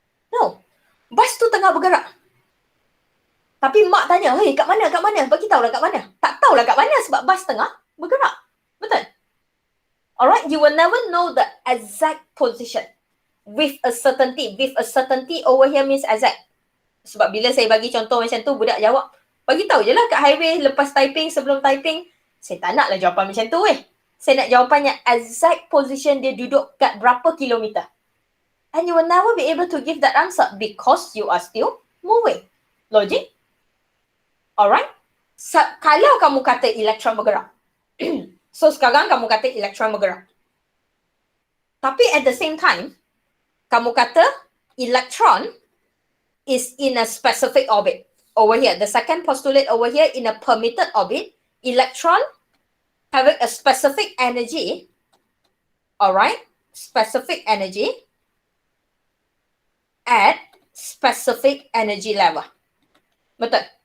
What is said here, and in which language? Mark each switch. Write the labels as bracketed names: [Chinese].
[Malay] No. Bas tu tengah bergerak. Tapi mak tanya, hey, kat mana, kat mana? Bagi tahulah kat mana. Tak tahulah kat mana sebab bas tengah bergerak. Betul? [English] Alright, you will never know the exact position with a certainty. With a certainty over here means exact. [Malay] Sebab bila saya bagi contoh macam tu, budak jawab, bagi tahu je lah kat highway lepas typing, sebelum typing. Saya tak naklah jawapan macam tu Saya nak jawapannya [English] exact position [Malay] dia duduk kat berapa kilometer. [English] And you will never be able to give that answer because you are still moving. Logic? Alright? [Malay] Kalau kamu kata elektron bergerak. So sekarang kamu kata elektron bergerak. Tapi at the same time, kamu kata [English] electron is in a specific orbit. Over here, the second postulate over here, in a permitted orbit, electron having a specific energy, alright, specific energy at specific energy level. Betul?